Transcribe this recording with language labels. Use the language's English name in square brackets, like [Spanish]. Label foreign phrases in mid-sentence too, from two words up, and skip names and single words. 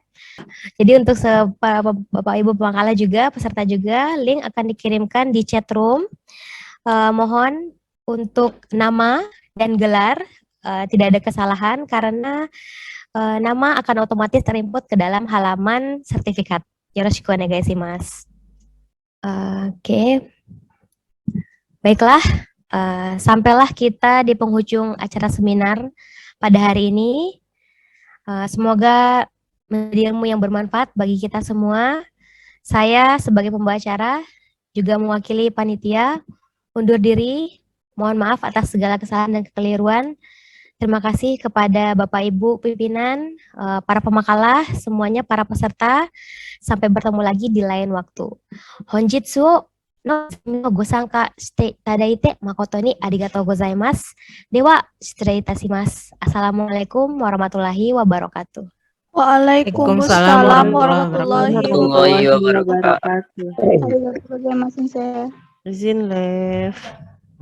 [Indonesian] Jadi untuk para Bapak Ibu pengalah juga, peserta juga, link akan dikirimkan di chat room. Mohon untuk nama dan gelar tidak ada kesalahan karena nama akan otomatis terinput ke dalam halaman sertifikat. [Japanese] よろしくお願いします. [Indonesian] Oke. Baiklah, sampailah kita di penghujung acara seminar pada hari ini. Semoga menjadi ilmu yang bermanfaat bagi kita semua. Saya sebagai pembawa acara juga mewakili panitia undur diri. Mohon maaf atas segala kesalahan dan kekeliruan. Terima kasih kepada Bapak Ibu pimpinan, para pemakalah, semuanya para peserta. Sampai bertemu lagi di lain waktu. [Japanese] 本日のご参加していただいて誠にありがとうございます. では, 失礼いたします. [Arabic] السلام عليكم ورحمة الله وبركاته. وعليكم السلام ورحمة الله wabarakatuh. wabarakatuh. [Indonesian] Izin live.